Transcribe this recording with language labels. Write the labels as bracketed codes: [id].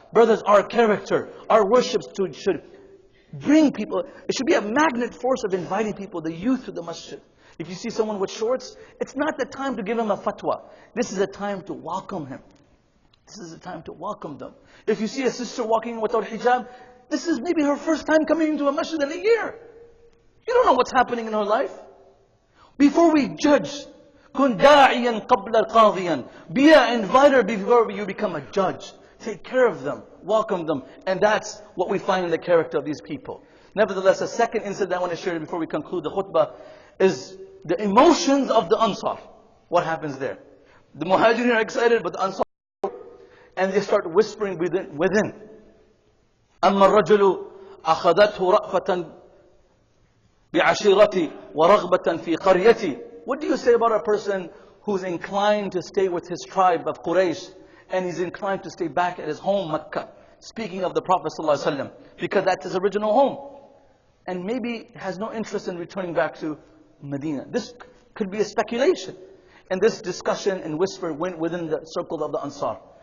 [en] Brothers, our character, our worship should bring people, it should be a magnet force of inviting people, the youth, to the masjid. If you see someone with shorts, it's not the time to give him a fatwa. This is a time to welcome him. This is a time to welcome them. If you see a sister walking in without hijab, this is maybe her first time coming into a masjid in a year. You don't know what's happening in her life. Before we judge, [ar] كن داعيا قبل قاضيا. [en] Be an inviter before you become a judge. Take care of them, welcome them. And that's what we find in the character of these people. Nevertheless, a second incident I want to share before we conclude the khutbah is the emotions of the Ansar. What happens there? The Muhajirin are excited, but the Ansar, and they start whispering within. [ar] أما الرجل أخذته رأفة بعشيرتي ورغبة في قريتي. [en] What do you say about a person who's inclined to stay with his tribe of Quraysh, and he's inclined to stay back at his home, Mecca? Speaking of the Prophet ﷺ, because that's his original home. And maybe has no interest in returning back to Medina. This could be a speculation. And this discussion and whisper went within the circle of the Ansar.